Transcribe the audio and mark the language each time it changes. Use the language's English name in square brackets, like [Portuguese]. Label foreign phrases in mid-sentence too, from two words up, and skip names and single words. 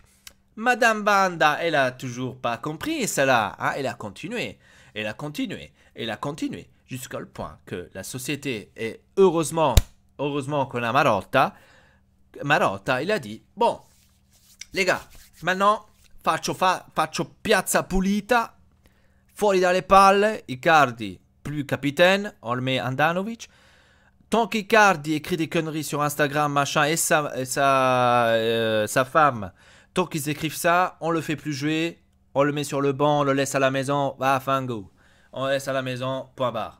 [French] Madame Banda, elle a toujours pas compris cela. Hein? Elle a continué. Elle a continué. Elle a continué. Jusqu'au point que la société est heureusement qu'on a Marotta. Marotta, il a dit, bon, les gars, maintenant [Italian] faccio piazza pulita, fuori dalle palle, [French] Icardi, plus capitaine, on le met Andanovic. Tant qu'Icardi écrit des conneries sur Instagram, machin, et sa femme tant qu'ils écrivent ça, on le fait plus jouer, on le met sur le banc, on le laisse à la maison, [Italian] va fango. [French] On le laisse à la maison, point barre.